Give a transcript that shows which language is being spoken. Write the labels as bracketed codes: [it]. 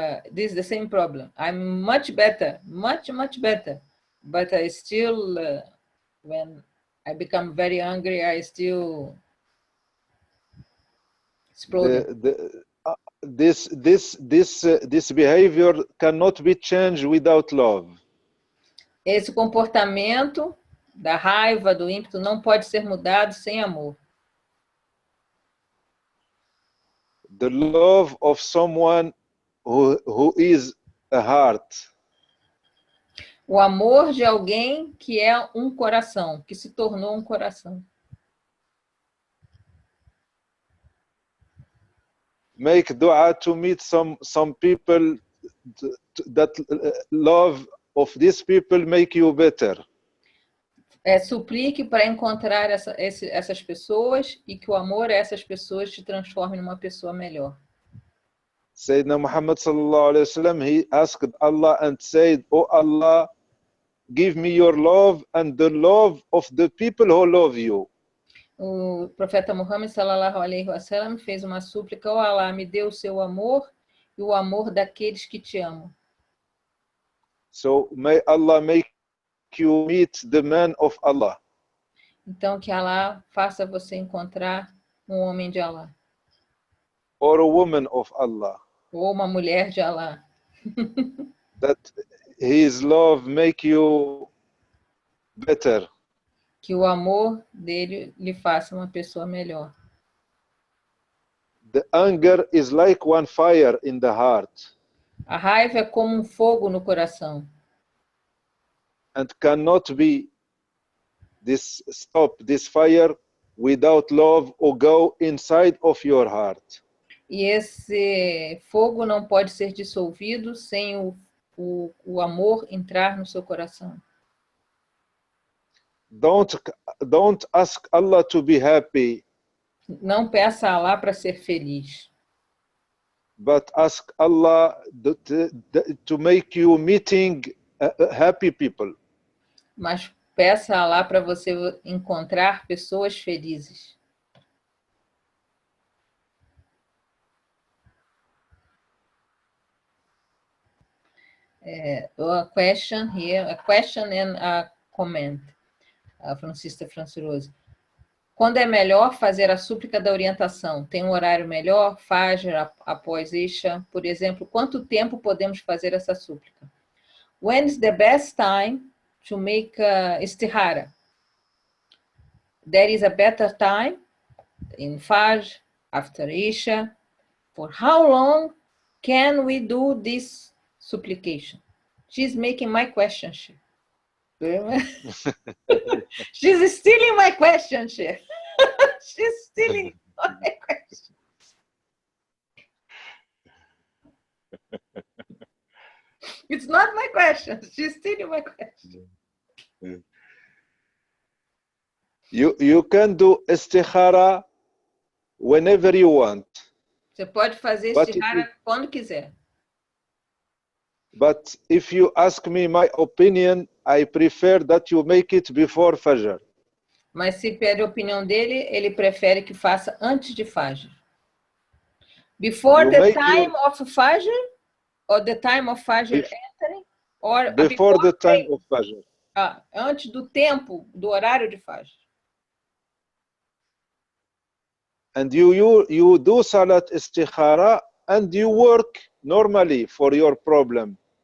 [en] This is the same problem. I'm much better, much better. But I still, when I become very angry, I still explode. This behavior cannot be changed without love. [pt] Esse comportamento da raiva, do ímpeto, não pode ser mudado sem amor. [en] The love of someone who is a heart. [pt] O amor de alguém que é um coração, que se tornou um coração. [en] Make dua to meet some people that love of these people make you better. [pt] Suplique para encontrar essas pessoas e que o amor a essas pessoas te transforme numa pessoa melhor. [en] Sayyidina Muhammad sallallahu alaihi wasallam, he asked Allah and said, "Oh Allah, give me your love and the love of the people who love you." [pt] O profeta Muhammad sallallahu alaihi wasallam fez uma súplica: "Oh Allah, me dê o seu amor e o amor daqueles que te amam." [en] So may Allah make you meet the man of Allah. [pt] Então que Allah faça você encontrar um homem de Allah. [en] Or a woman of Allah. [pt] Ou uma mulher de Allah. [en] That his love make you better. [pt] Que o amor dele lhe faça uma pessoa melhor. [en] The anger is like one fire in the heart. [pt] A raiva é como um fogo no coração. [en] And cannot be stop this fire without love or go inside of your heart. [pt] E esse fogo não pode ser dissolvido sem o amor entrar no seu coração. [en] Don't ask Allah to be happy. [pt] Não peça a Allah para ser feliz. [en] But ask Allah to make you meeting happy people. [pt] Mas peça a Allah para você encontrar pessoas felizes. [en] A question here, a question and a comment. From Sister Francis. [pt] Quando é melhor fazer a súplica da orientação? Tem um horário melhor? Fazer após Isha? Por exemplo, quanto tempo podemos fazer essa súplica? [en] When is the best time to make istikhara? There is a better time in Fajr, after Isha. For how long can we do this supplication? She's making my question. She's stealing my question. She's stealing my question. It's not my question. She's stealing my question. You can do istikhara whenever you want. [pt] Você pode fazer istikhara quando quiser. [en] But if you ask me my opinion, I prefer that you make it before Fajr. [pt] Mas se pede a opinião dele, ele prefere que faça antes de Fajr. [en] Before the time of Fajr, or the time of Fajr entering, or before the time of Fajr. [pt] Antes do tempo, do horário de Fajr. [en] And you do salat istikhara and you work normally for your problem.